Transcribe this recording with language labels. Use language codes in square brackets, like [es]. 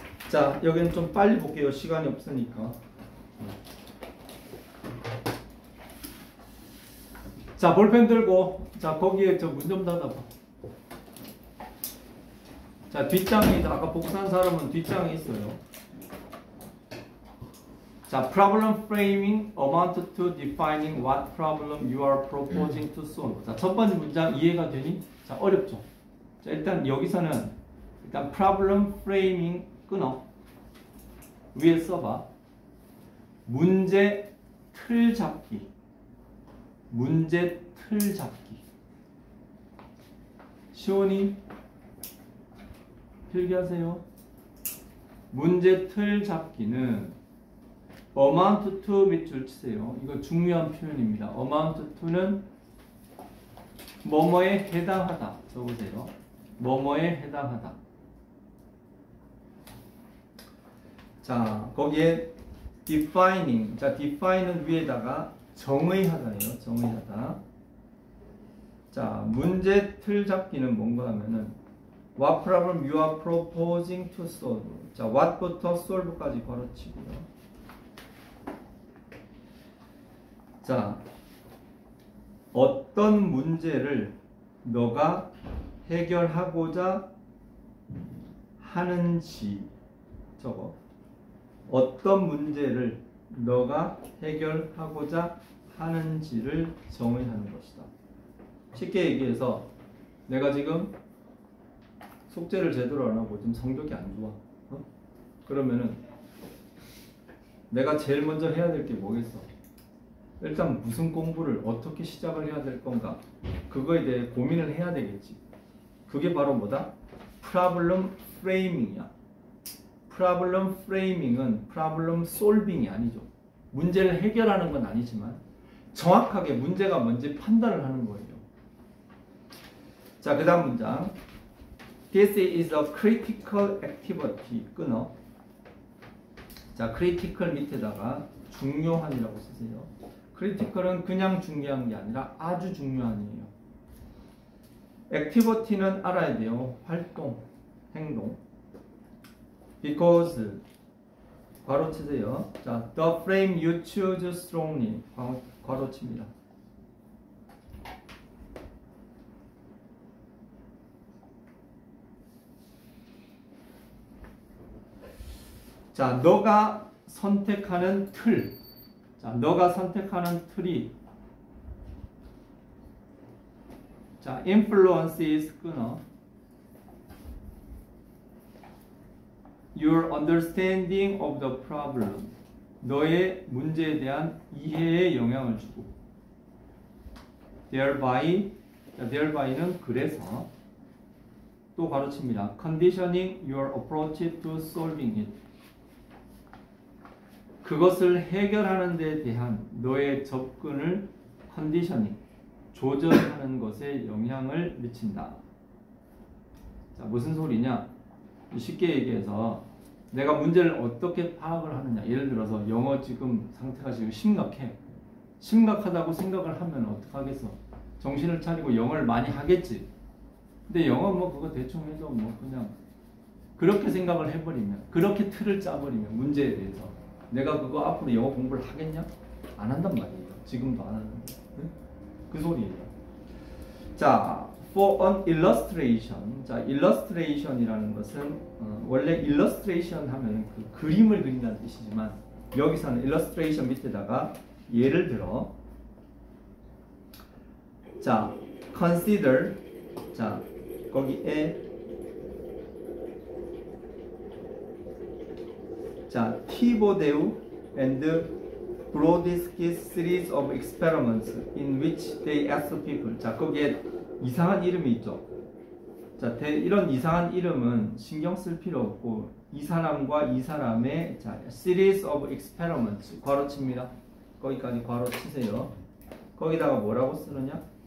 [ko] 자, 여기는 좀 빨리 볼게요. 시간이 없으니까. 자, 볼펜 들고, 자, 거기에 저 문 좀 닫아봐. 자, 뒷장이, 아까 복사한 사람은 뒷장에 있어요. [en] 자, problem framing amount to defining what problem you are proposing to solve. [ko] 자, 첫 번째 문장 이해가 되니? 자, 어렵죠? 자, 일단 여기서는 일단 problem framing 끊어. 위에 써봐. 문제 틀 잡기. 문제 틀 잡기. 시온이 필기하세요. 문제 틀 잡기는 amount to 밑줄 치세요. 이거 중요한 표현입니다. amount to는 뭐뭐에 해당하다. 적으세요. 뭐뭐에 해당하다. 자, 거기에 defining. 자, define은 위에다가 정의하다예요. 정의하다. 자, 문제 틀 잡기는 뭔가 하면은 [en] what problem you are proposing to solve. [ko] 자, what부터 solve까지 걸어치고요. 자, 어떤 문제를 너가 해결하고자 하는지 적어. 어떤 문제를 너가 해결하고자 하는지를 정의하는 것이다. 쉽게 얘기해서 내가 지금 숙제를 제대로 안 하고 좀 성적이 안 좋아. 그러면은 내가 제일 먼저 해야 될 게 뭐겠어? 일단 무슨 공부를 어떻게 시작을 해야 될 건가? 그거에 대해 고민을 해야 되겠지. 그게 바로 뭐다? problem framing이야. problem framing은 problem solving이 아니죠. 문제를 해결하는 건 아니지만 정확하게 문제가 뭔지 판단을 하는 거예요. 자, 그 다음 문장. [en] This is a critical activity. [ko] 끊어. 자, critical 밑에다가 중요한이라고 쓰세요. critical은 그냥 중요한 게 아니라 아주 중요한이에요. activity는 알아야 돼요. 활동, 행동. Because 괄호 치세요. [en] 자, the frame you choose strongly [ko] 괄호 칩니다. 자, 너가 선택하는 틀. 자, 너가 선택하는 틀이 자, influences 끊어. [en] Your understanding of the problem. [ko] 너의 문제에 대한 이해에 영향을 주고. thereby,는 그래서 또 가르칩니다. [en] Conditioning your approach to solving it. [ko] 그것을 해결하는 데 대한 너의 접근을 컨디셔닝, 조절하는 것에 영향을 미친다. 자, 무슨 소리냐? 쉽게 얘기해서 내가 문제를 어떻게 파악을 하느냐. 예를 들어서 영어 지금 상태가 지금 심각해. 심각하다고 생각을 하면 어떡하겠어? 정신을 차리고 영어를 많이 하겠지. 근데 영어 뭐 그거 대충 해서 뭐 그냥 그렇게 생각을 해버리면, 그렇게 틀을 짜버리면 문제에 대해서 내가 그거 앞으로 영어 공부를 하겠냐? 안 한단 말이에요. 지금도 안 하는데. 응? 그 소리예요. [en] 자, for an illustration. [ko] 자, illustration이라는 것은 원래 illustration 하면 그 그림을 그린다는 뜻이지만 여기서는 illustration 밑에다가 예를 들어 자, consider. [en] 자, 거기에 자, 티보데우 and Brodsky's series of experiments in which they asked people. [ko] 자, 거기에 이상한 이름이 있죠. 자, 이런 이상한 이름은 신경 쓸 필요 없고 이 사람과 이 사람의 자, [en] series of experiments [ko] 괄호 칩니다. 거기까지 괄호 치세요. 거기다가 뭐라고 쓰느냐?